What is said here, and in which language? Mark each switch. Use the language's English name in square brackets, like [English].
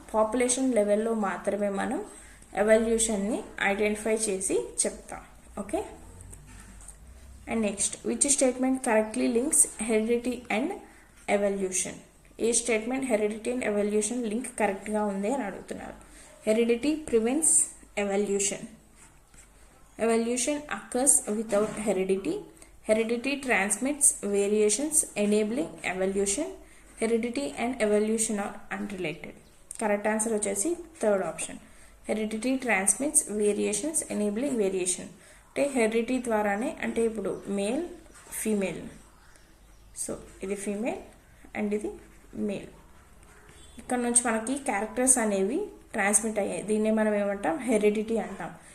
[Telugu] Population లెవెల్లో మాత్రమే మనం ఎవల్యూషన్ని ఐడెంటిఫై చేసి చెప్తాం. [English] Okay, and next, which statement correctly links heredity and evolution? [Telugu] ఏ statement heredity and evolution link కరెక్ట్గా ఉంది అని అడుగుతున్నారు. [English] Heredity prevents evolution. Evolution occurs without heredity. Heredity transmits variations enabling evolution. Heredity and evolution are unrelated. Correct answer [Telugu] వచ్చేసి third option. [English] Heredity transmits variations enabling variation. [Telugu] అంటే heredity ద్వారానే, అంటే ఇప్పుడు male female, so ఇది ఫీమేల్ అండ్ ఇది male, ఇక్కడ నుంచి మనకి క్యారెక్టర్స్ అనేవి ట్రాన్స్మిట్ అయ్యాయి. దీన్నే మనం ఏమంటాం? హెరిడిటీ అంటాం.